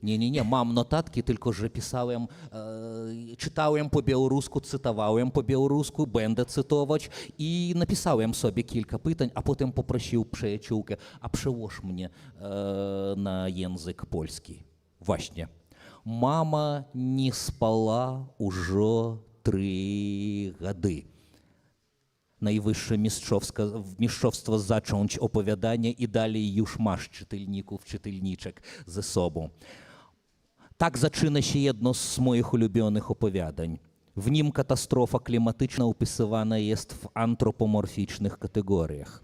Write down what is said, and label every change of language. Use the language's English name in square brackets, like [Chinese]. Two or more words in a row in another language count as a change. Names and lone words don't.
[Polish] Nie, mam notatki, tylko że pisałem, czytałem po białorusku, cytowałem po białorusku, będę cytować i napisałem sobie kilka pytań, a potem poprosił przyjaciółkę, a przełóż mnie na język polski. [Belarusian] Właśnie. Mama не спала уже 3 годы. [Polish] Najwyższe mistrzostwo zacząć opowiadanie i dalej już masz czytelników, czytelniczek ze sobą. Tak zaczyna się jedno z moich ulubionych opowiadań. W nim katastrofa klimatyczna opisywana jest w antropomorficznych kategoriach.